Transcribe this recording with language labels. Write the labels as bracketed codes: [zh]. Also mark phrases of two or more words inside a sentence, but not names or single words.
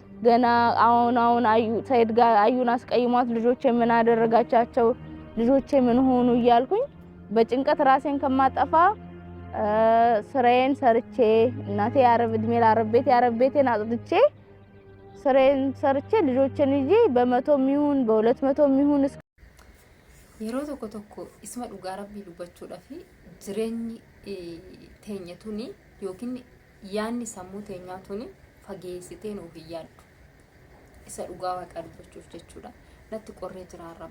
[am] ገና አሁን አዩ ሰይድ ጋር አዩን አስቀይሟት ልጆቼ ምን አደረጋቻቸው ልጆቼ ምን ሆኑ እያልኩኝ በጭንቀት ራሴን ከማጠፋ ስራዬን ሰርቼ እናቴ ያረብ እድሜ ላረብ ቤት ያረብ ቤቴን አጥድቼ ስራዬን ሰርቼ ልጆቼን ይዤ በ100 ሚሆን በ200 ሚሆን [om] yeroo tokko tokko isma dhugaa rabbii dubbachuudhaaf jireenyi teenya tuni yookiin yaanni sammuu teenyaa tuni fageessitee nuuf yaaddu isa dhugaa waaqa dubbachuuf jechuudha natti qorree jiraarra